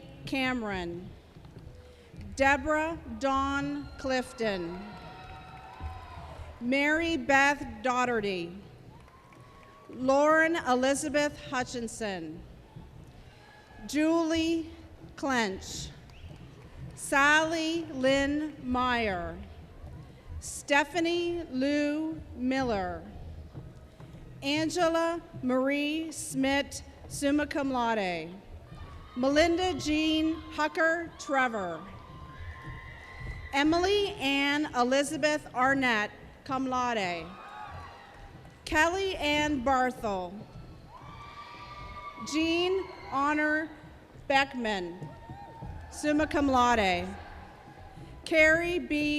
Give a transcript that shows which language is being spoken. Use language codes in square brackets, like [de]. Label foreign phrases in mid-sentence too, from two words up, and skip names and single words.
[en] Cameron, Deborah Dawn Clifton, Mary Beth Daugherty, Lauren Elizabeth Hutchinson, Julie Clench, Sally Lynn Meyer, Stephanie Lou Miller, Angela Marie Smith, [la] summa cum laude, [en] Melinda Jean Hucker Trevor, Emily Ann Elizabeth Arnett, [la] cum laude, [en] Kelly Ann Barthel, Jean Honor Beckman, [la] summa cum laude, [en] Carrie B.